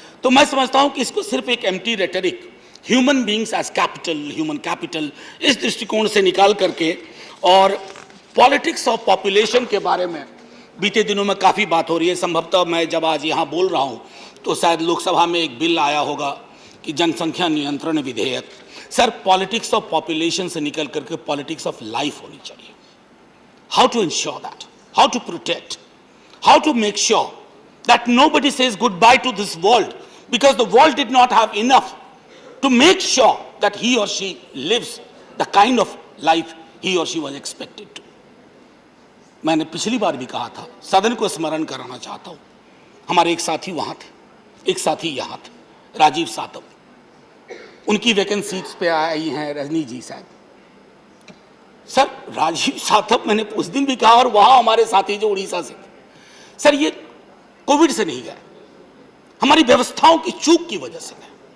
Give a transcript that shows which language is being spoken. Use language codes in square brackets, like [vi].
[hi] तो मैं समझता हूं कि इसको सिर्फ एक [en] empty rhetoric, human beings as capital, human capital, [hi] इस दृष्टिकोण से निकाल करके, और पॉलिटिक्स ऑफ पॉपुलेशन के बारे में बीते दिनों में काफ़ी बात हो रही है। संभवतः मैं जब आज यहाँ बोल रहा हूँ तो शायद लोकसभा में एक बिल आया होगा कि जनसंख्या नियंत्रण विधेयक। सर पॉलिटिक्स ऑफ पॉपुलेशन से निकल करके पॉलिटिक्स ऑफ लाइफ होनी चाहिए। [en] How to ensure that, how to protect, how to make sure that nobody says goodbye to this world because the world did not have enough to make sure that he or she lives the kind of life he or she was expected to। [hi] मैंने पिछली बार भी कहा था, सदन को स्मरण कराना चाहता हूं, हमारे एक साथी वहां थे, एक साथी यहां थे, राजीव सातव, उनकी वैकेंसीज पे आई हैं रजनी जी साहब। सर राजीव सातव, मैंने उस दिन भी कहा, और वहां हमारे साथी जो उड़ीसा से थे, सर ये कोविड से नहीं गए, हमारी व्यवस्थाओं की चूक की वजह से गए।